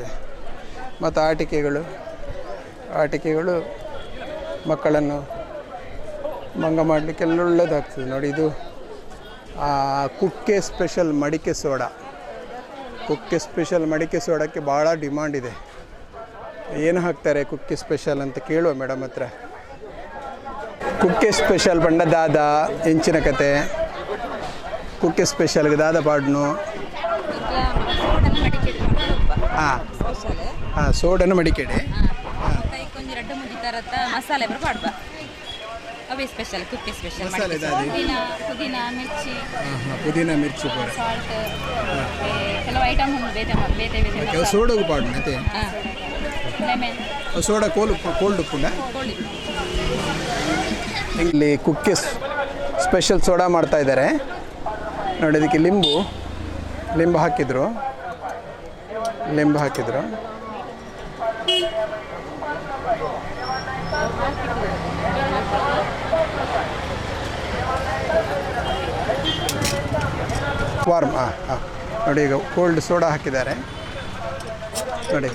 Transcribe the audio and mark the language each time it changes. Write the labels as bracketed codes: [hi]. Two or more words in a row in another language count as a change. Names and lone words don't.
[kn] ಮತ್ತು ಆಟಿಕೆಗಳು ಮಕ್ಕಳನ್ನು ಮಂಗ ಮಾಡಲಿಕ್ಕೆಲ್ಲ ಒಳ್ಳೆಯದಾಗ್ತದೆ ನೋಡಿ. ಇದು ಕುಕ್ಕೆ ಸ್ಪೆಷಲ್ ಮಡಿಕೆ ಸೋಡಾ. ಕುಕ್ಕೆ ಸ್ಪೆಷಲ್ ಮಡಿಕೆ ಸೋಡಾಕ್ಕೆ ಭಾಳ ಡಿಮಾಂಡ್ ಇದೆ. ಏನು ಹಾಕ್ತಾರೆ ಕುಕ್ಕೆ ಸ್ಪೆಷಲ್ ಅಂತ ಕೇಳುವ ಮೇಡಮ್ ಹತ್ರ. [tcy] ಕುಕ್ಕೆ ಸ್ಪೆಷಲ್ ಬಂಡ ದಾದ ಹೆಂಚಿನ ಕತೆ, ಕುಕ್ಕೆ ಸ್ಪೆಷಲ್ಗೆ ದಾದ ಪಾಡ್ನು. ಹಾಂ ಸೋಡನ್ನು ಮಡಿಕೆಡೆ ಮಸಾಲೆ ಪಾಡ್ಬಾ ಅವೇ ಸ್ಪೆಷಲ್, ಕುಕ್ಕೆ ಸ್ಪೆಷಲ್ ಮಸಾಲೆ ಪುದೀನಾ ಮಿರ್ಚಿ, ಪುದೀನಾ ಮಿರ್ಚಿ ಪೂರ ಸಾಲ್ಟ್, ಕೆಲವು ಐಟಮ್ ಬೇತೆ ಸೋಡಗೂ ಪಾಡು ಮತ್ತೆ ಲೆಮನ್ ಸೋಡಾ ಕೋಲ್ಡ್ ಉಪ್ಪುಂಡ. [kn] ಇಲ್ಲಿ ಕುಕ್ಕೆ ಸ್ಪೆಷಲ್ ಸೋಡಾ ಮಾಡ್ತಾ ಇದ್ದಾರೆ ನೋಡಿ. ಅದಕ್ಕೆ ಲಿಂಬು ಹಾಕಿದ್ರು. ವಾರ್ಮ್ ನೋಡಿ, ಈಗ ಕೋಲ್ಡ್ ಸೋಡಾ ಹಾಕಿದ್ದಾರೆ ನೋಡಿ.